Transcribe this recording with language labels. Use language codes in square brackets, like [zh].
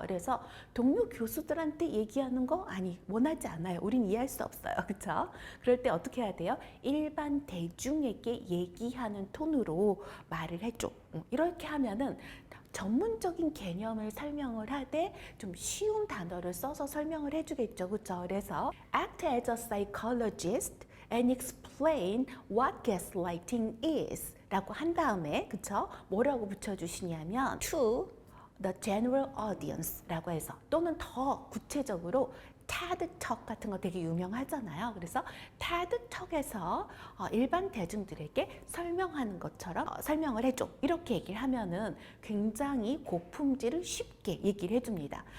[ko] 그래서 동료 교수들한테 얘기하는 거 원하지 않아요. 우린 이해할 수 없어요. 그렇죠? 그럴 때 어떻게 해야 돼요? 일반 대중에게 얘기하는 톤으로 말을 해줘. 이렇게 하면은 전문적인 개념을 설명을 하되 좀 쉬운 단어를 써서 설명을 해주겠죠. 그렇죠? 그래서 [en] act as a psychologist and explain what gaslighting is [ko] 라고 한 다음에 그쵸? 뭐라고 붙여주시냐면 [en] to the general audience [ko] 라고 해서 또는 더 구체적으로 TED Talk 같은 거 되게 유명하잖아요. 그래서 TED Talk에서 일반 대중들에게 설명하는 것처럼 설명을 해줘. 이렇게 얘기를 하면은 굉장히 고품질을 쉽게 얘기를 해줍니다.